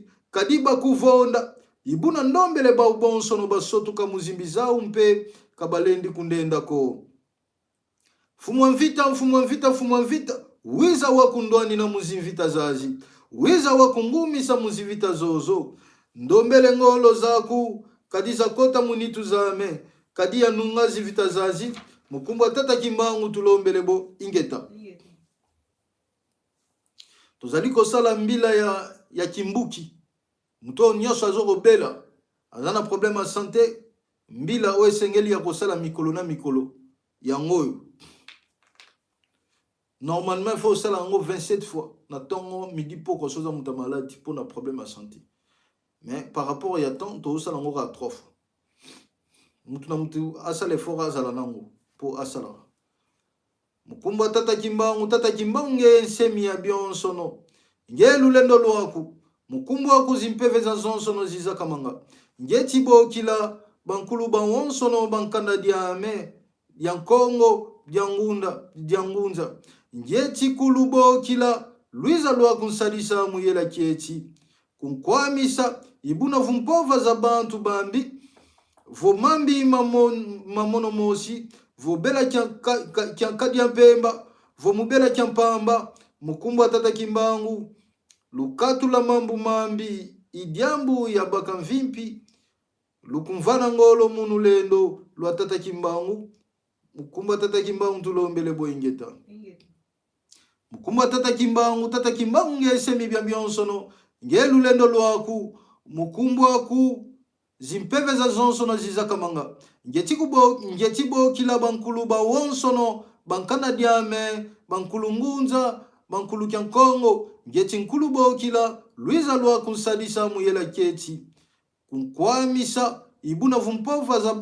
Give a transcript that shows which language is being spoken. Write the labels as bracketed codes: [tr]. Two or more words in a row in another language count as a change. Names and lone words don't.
[kg] kadiba kuvonda ibuna ndombele ba ubonso no basotuka muzimbi zao mpe kabalendi kundenda ko mfumu wa mvita wiza wakundwani na muzimvita zazi wiza wakungumisa muzivita zozo ndombele ngolo zaku kadiza kota munitu zame kadi ya nunga zivita zazi mukumbwa tata Kimbangu tulombelebo ingeta. [ln] Tozali kosala mbila ya kimbuki muto nyoso azokobela azana problème ya santé mbila o esengeli ya kosala mikolo na mikolo yangoyo [fr] normalement il faut [ln] sala ngo 27 fois na tongo midi poko soza muta malade pour na problème ya santé [fr] mais par rapport [ln] ya temps to sala ngo ka 3 fois mutu na mutu asala effort azala nango pour asala [kg] mukumbwa tata Kimbangu nge nsemi ya bionsono nge lulendo lwaku mukumbwa kuzimpeve za zonsono ziza kamanga nge tibokila bankulu bawonsono bankanda diame yankongo diangunza nge tikulubokila Luiza lwaku nsalisa muyela kieti kunkwamisa ibuna vumpova za bantu bambi vomambi mamono mosi vobela kyankadia mpemba vomubela kyampamba mukumbwa tata Kimbangu lukatu la mambu mambi idiambu ya baka mvimpi lukumvana ngolo munu lendo lwa tata Kimbangu mukumbwa tata Kimbangu tulombele boingeta. Mukumbwa tata Kimbangu nge semi bya byonsono nge lulendo lwaku mukumbwa ku zimpeve za zonsono zizakamanga ngetibo kila bankulu ba wonsono bankana diame bankulu ngunza bankulu kyankongo ngeti nkulu bo kila luiza lwa kunsadisa muyela keti kunkwamisa ibuna vumpova za